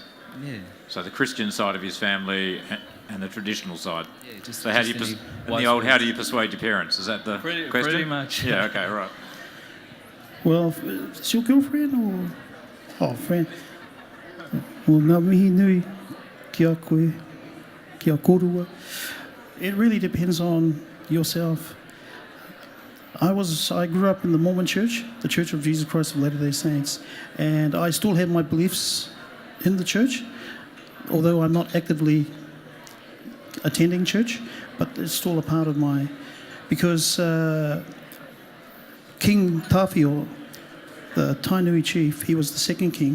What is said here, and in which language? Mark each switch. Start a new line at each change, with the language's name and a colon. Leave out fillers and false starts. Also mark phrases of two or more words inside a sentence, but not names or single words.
English: Yeah. So the Christian side of his family and the traditional side. Yeah, just, so how do you how do you persuade your parents? Is that the question? Pretty much. Yeah. Okay. Right. Well, is your girlfriend or friend? Well,
Māori: ngā mihi nui kia koe, kia korua.
English: It really depends on yourself. I grew up in the Mormon Church, the Church of Jesus Christ of Latter-day Saints, and I still have my beliefs in the church, although I'm not actively attending church, but it's still a part of because King Tawhio, the Tainui chief, he was the second king.